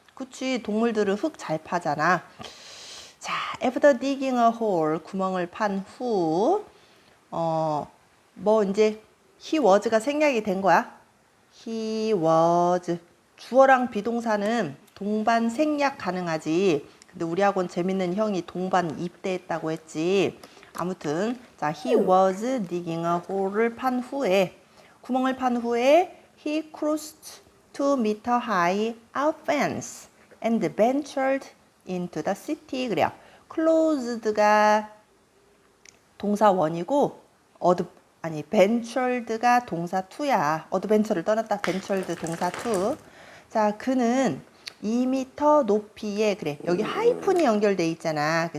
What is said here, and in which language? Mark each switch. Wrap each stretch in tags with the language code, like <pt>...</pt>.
<ko>그치, 동물들은 흙 잘 파잖아. 자,</ko> <en>after digging a hole,</en> <ko>구멍을 판 후, 뭐 이제 he was가 생략이 된 거야.</ko> <en>he was.</en> <ko>주어랑 비동사는 동반 생략 가능하지. 근데 우리 학원 재밌는 형이 동반 입대했다고 했지.</ko> <en>아무튼 자, he was digging a hole를 판 후에,</en> <ko>구멍을 판 후에</ko> <en>he crossed 2m high outfence and ventured into the city.</en> <ko>그래요. closed가 동사 원이고 ventured가 동사 투야. 어드벤처를 떠났다. ventured 동사 투. 자, 그는 2m 높이에, 그래, 여기 하이픈이 연결돼 있잖아.</ko>